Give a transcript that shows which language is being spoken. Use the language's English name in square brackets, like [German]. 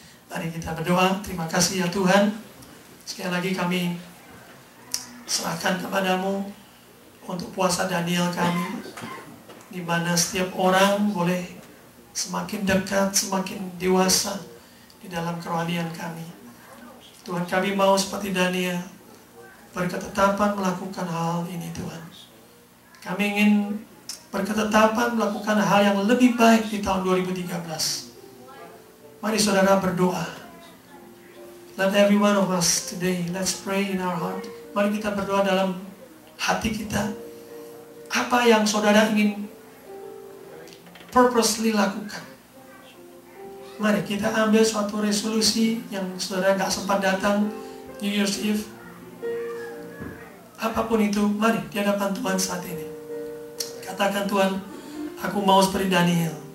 [Indonesian] Mari kita berdoa. Terima kasih ya Tuhan. Sekali lagi kami serahkan kepadamu untuk puasa Daniel kami, di mana setiap orang boleh semakin dekat, semakin dewasa di dalam kerohanian kami. Tuhan, kami mau seperti Daniel, berketetapan melakukan hal ini Tuhan. Kami ingin berketetapan melakukan hal yang lebih baik di tahun 2013. Mari saudara berdoa. [English] Let every one of us today, let's pray in our heart. [Indonesian] Mari kita berdoa dalam hati kita. Apa yang saudara ingin purposely lakukan? Mari kita ambil suatu resolusi yang saudara gak sempat datang New Year's Eve. Apapun itu, mari di hadapan Tuhan saat ini. Katakan, Tuhan, aku mau seperti Daniel.